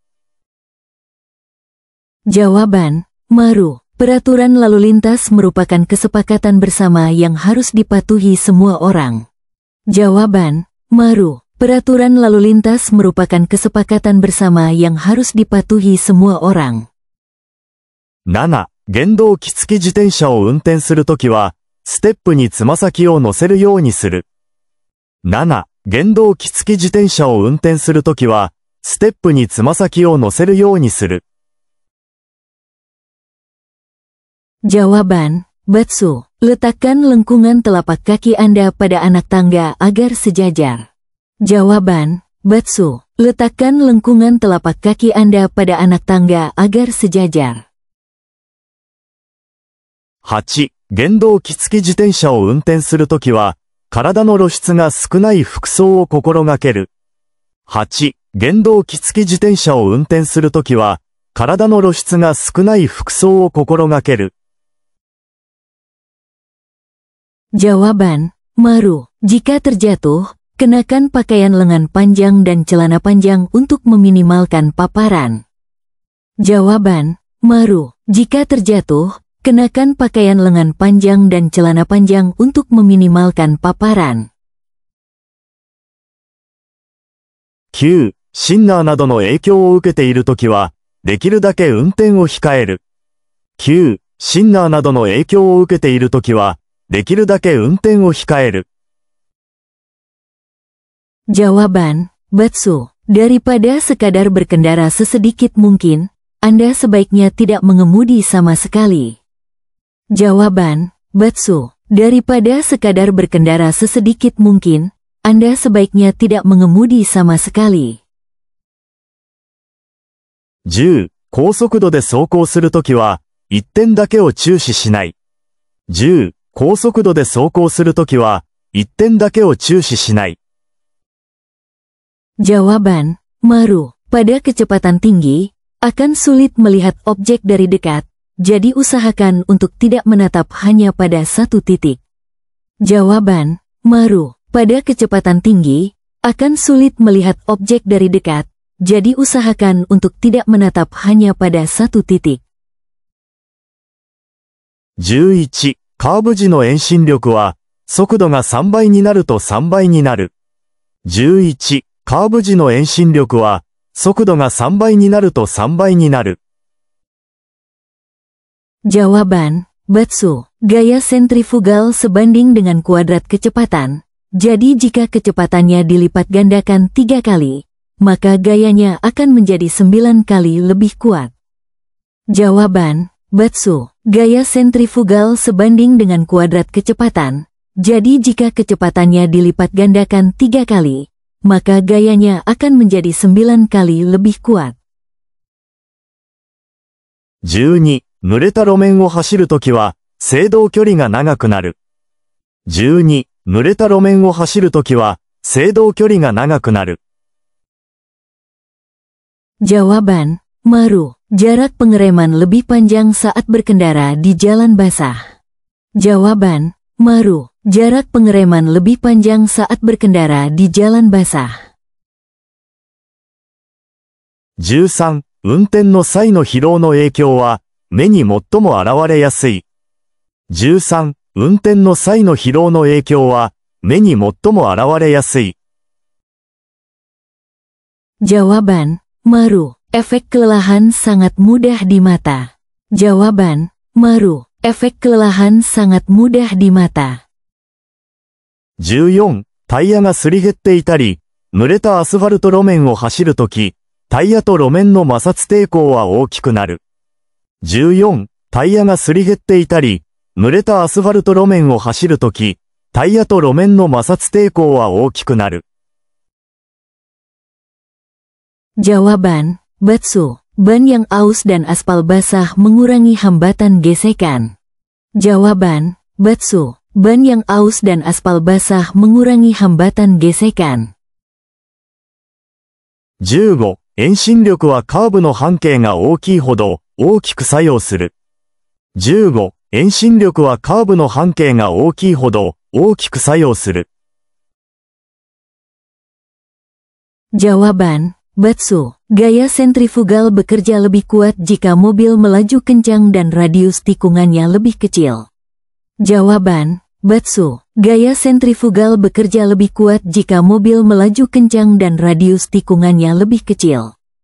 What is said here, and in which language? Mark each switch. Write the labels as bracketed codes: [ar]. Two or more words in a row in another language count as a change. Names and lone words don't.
[id] Jawaban, Maru. Peraturan lalu lintas merupakan kesepakatan bersama yang harus dipatuhi semua orang. Jawaban, Maru. Peraturan lalu lintas merupakan kesepakatan bersama yang harus dipatuhi semua orang. [ja] 7、原動機付き自転車を運転するときは、ステップにつま先を乗せるようにする。7、原動機付き自転車を運転するときは、ステップにつま先を乗せるようにする。 [id] Jawaban, Batsu. Letakkan lengkungan telapak kaki Anda pada anak tangga agar sejajar. Jawaban, Batsu. Letakkan lengkungan telapak kaki Anda pada anak tangga agar sejajar. [ja] 8、原動機付き自転車を運転するときは、体の露出が少ない服装を心がける。8、原動機付き自転車を運転するときは、体の露出が少ない服装を心がける。 [id] Jawaban, Maru. Jika terjatuh, kenakan pakaian lengan panjang dan celana panjang untuk meminimalkan paparan. Jawaban, Maru. Jika terjatuh, kenakan pakaian lengan panjang dan celana panjang untuk meminimalkan paparan. [ja] 9、シンナーなどの影響を受けているときは、できるだけ運転を控える。9、シンナーなどの影響を受けているときは、できるだけ運転を控える。 [id] Jawaban, Batsu. Daripada sekadar berkendara sesedikit mungkin, Anda sebaiknya tidak mengemudi sama sekali. Jawaban, Batsu. Daripada sekadar berkendara sesedikit mungkin, Anda sebaiknya tidak mengemudi sama sekali. [ja] 10、高速度で走行するときは、一点だけを注視しない。10、高速度で走行するときは、一点だけを注視しない。 [id] Jawaban, Maru. Pada kecepatan tinggi, akan sulit melihat objek dari dekat, jadi usahakan untuk tidak menatap hanya pada satu titik. Jawaban, Maru. Pada kecepatan tinggi, akan sulit melihat objek dari dekat, jadi usahakan untuk tidak menatap hanya pada satu titik. [ja] 11、カーブ時の遠心力は、速度が3倍になると3倍になる。11、カーブ時の遠心力は、速度が3倍になると3倍になる。 [id] Jawaban, Batsu. Gaya sentrifugal sebanding dengan kuadrat kecepatan. Jadi jika kecepatannya dilipat gandakan 3 kali, maka gayanya akan menjadi 9 kali lebih kuat. Jawaban, Batsu. Gaya sentrifugal sebanding dengan kuadrat kecepatan. Jadi jika kecepatannya dilipat gandakan 3 kali, maka gayanya akan menjadi 9 kali lebih kuat. [ja] 12、濡れた路面を走るときは、制動距離が長くなる。12、濡れた路面を走るときは、制動距離が長くなる。 [id] Jawaban, Maru. Jarak pengereman lebih panjang saat berkendara di jalan basah. Jawaban, Maru. Jarak pengereman lebih panjang saat berkendara di jalan basah. [ja] 13、運転の際の疲労の影響は、目に最も現れやすい。13、運転の際の疲労の影響は、目に最も現れやすい。 [id] Jawaban, Maru. Efek kelelahan sangat mudah di mata. Jawaban, Maru. Efek kelelahan sangat mudah di mata. [ja] 14、タイヤがすり減っていたり、濡れたアスファルト路面を走るとき、タイヤと路面の摩擦抵抗は大きくなる。14、タイヤがすり減っていたり、濡れたアスファルト路面を走るとき、タイヤと路面の摩擦抵抗は大きくなる。 [id] Jawaban, Batsu. Ban yang aus dan aspal basah mengurangi hambatan gesekan. Jawaban, Batsu. Ban yang aus dan aspal basah mengurangi hambatan gesekan. [ja] 15、遠心力はカーブの半径が大きいほど大きく作用する。15、遠心力はカーブの半径が大きいほど大きく作用する。 [id] Jawaban, Batsu. Gaya sentrifugal bekerja lebih kuat jika mobil melaju kencang dan radius tikungannya lebih kecil. Jawaban, Batsu. Gaya sentrifugal bekerja lebih kuat jika mobil melaju kencang dan radius tikungannya lebih kecil.